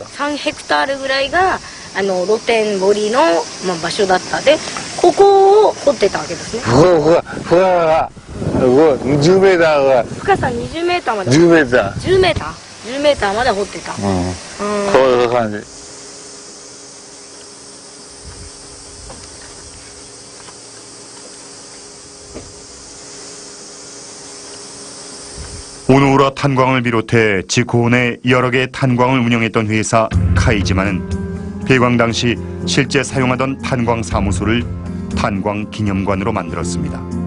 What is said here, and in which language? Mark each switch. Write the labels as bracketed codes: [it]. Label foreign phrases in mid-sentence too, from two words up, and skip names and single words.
[ja] 3 ヘクタールぐらいが露天掘りの、場所だったで、ここを掘ってたわけですね。深さが10メーターが深さ20メーターまで。 10メーター。 10メーター10メーターまで掘ってた。こういう感じ。 [ko] 오노우라 탄광을 비롯해 지코호 내 여러 개의 탄광을 운영했던 회사 카이지마는 폐광 당시 실제 사용하던 탄광 사무소를 탄광 기념관으로 만들었습니다.